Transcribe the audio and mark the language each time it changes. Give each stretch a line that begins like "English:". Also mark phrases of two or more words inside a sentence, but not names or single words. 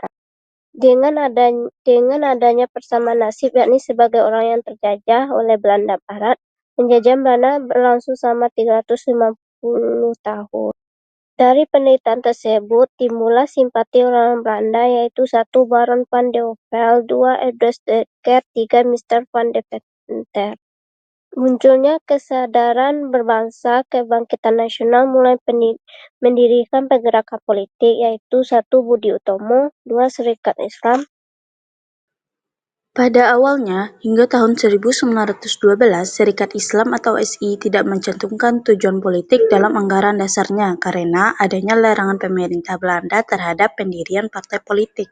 Indonesian: Dengan adanya persamaan nasib, yakni sebagai orang yang terjajah oleh Belanda Barat, penjajahan Belanda berlangsung selama 350 tahun. Dari penelitian tersebut, timbullah simpati orang Belanda, yaitu 1. Baron van de Velde, 2. Edward Dekker, 3. Mr. van de Venter. Munculnya kesadaran berbangsa, kebangkitan nasional mulai mendirikan pergerakan politik, yaitu 1. Budi Utomo, 2. Serikat Islam. Pada awalnya, hingga tahun 1912, Serikat Islam atau SI tidak mencantumkan tujuan politik dalam anggaran dasarnya karena adanya larangan pemerintah Belanda terhadap pendirian partai politik.